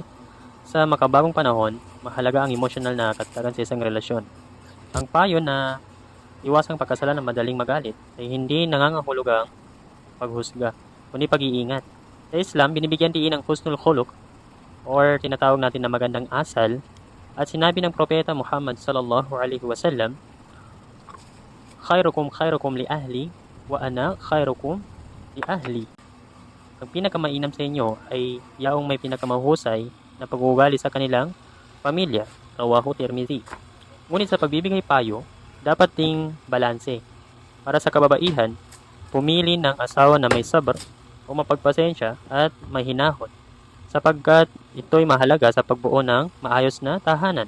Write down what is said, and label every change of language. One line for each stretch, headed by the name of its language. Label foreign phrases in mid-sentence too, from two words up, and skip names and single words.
Filipino: Sa makabagong panahon, mahalaga ang emosyonal na katatagan sa isang relasyon. Ang payo na iwasang pagkasalan ng madaling magalit ay hindi nangangahulugang paghusga, kundi pag-iingat. Sa Islam, binibigyan diin ang
Arabic: حسن الخلق
Filipino: or tinatawag natin na magandang asal at sinabi ng propeta Muhammad
Arabic: صلى الله عليه وسلم, خيركم لأهلي وأنا خيركم لأهلي.
Filipino: Ang pinakamainam sa inyo ay yaong may pinakamahusay na pag-uugali sa kanilang pamilya.
Arabic: رواه الترمذي.
Filipino: Ngunit sa pagbibigay payo, dapat ding balanse. Para sa kababaihan, pumili ng asawa na may sabr o mapagpasensya at mahinahon, sapagkat ito'y mahalaga sa pagbuo ng maayos na tahanan.